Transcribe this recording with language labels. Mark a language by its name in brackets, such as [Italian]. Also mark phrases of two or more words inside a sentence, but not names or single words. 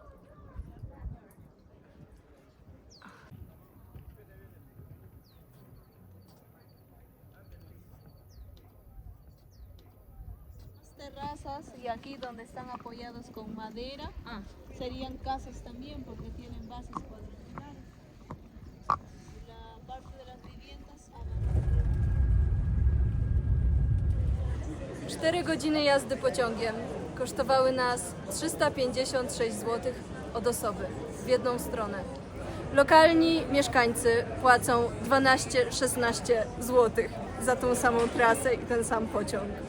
[Spanish] Terrazas y aquí donde están apoyados con madera serían casas también porque tienen bases cuadrangulares. La parte de las viviendas [Polish] 4 godziny jazdy pociągiem kosztowały nas 356 zł od osoby w jedną stronę. Lokalni mieszkańcy płacą 12-16 zł za tą samą trasę i ten sam pociąg.